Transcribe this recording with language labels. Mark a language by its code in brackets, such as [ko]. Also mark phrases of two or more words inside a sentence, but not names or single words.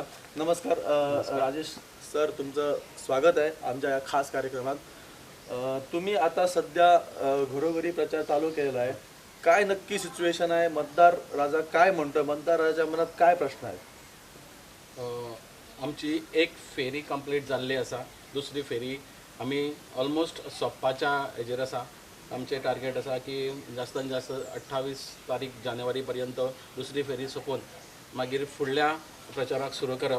[mr] नमस्कार राजेश सर, तुमचं स्वागत आहे आमच्या या खास कार्यक्रमात. तुम्ही आता सध्या घरोघरी प्रचार चालू केलेला आहे. काय नक्की सिच्युएशन आहे, मतदार राजा काय म्हणतोय, मतदार राजा मनात काय प्रश्न आहेत? [kok] आमची एक फेरी कंप्लीट जाल्ली आसा. दुसरी फेरी आमी ऑलमोस्ट सोंपपाच्या हेजेर आसा. आमचे टार्गेट आसा की जास्तीत जास्त 28 तारीख जानेवारी पर्यंत दुसरी फेरी सोंपोवन मागीर फुडल्या प्रचाराक सुरू करप.